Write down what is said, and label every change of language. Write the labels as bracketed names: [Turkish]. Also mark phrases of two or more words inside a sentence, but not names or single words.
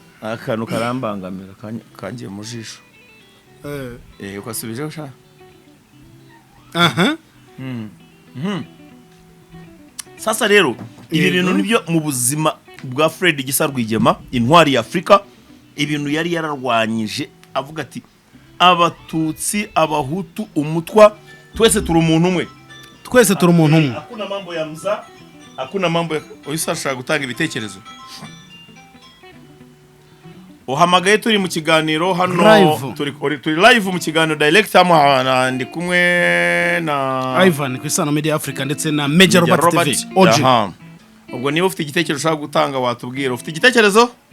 [Kinyarwanda] akantu karambangamira kangiye mu jisho ukasubijeho sha sasa rero ibi bintu nibyo mu buzima bwa Fred Gisa Rwigema intwari ya Afrika ibintu yari yararwanyije avuga ati abatutsi abahutu umutwa twese turi umuntu umwe hakuna [Swahili] mambo ya mza hakuna mambo ya [Kinyarwanda] uyisashaka gutanga ibitekerezo uhamagaye turi mu kiganiro hano turi live mu kiganiro direct hano ndi kumwe na Ivan ku Isano Media Africa ndetse na Major Robert TV ubwo niba ufite igitekerezo ushaka gutanga watubwira ufite igitekerezo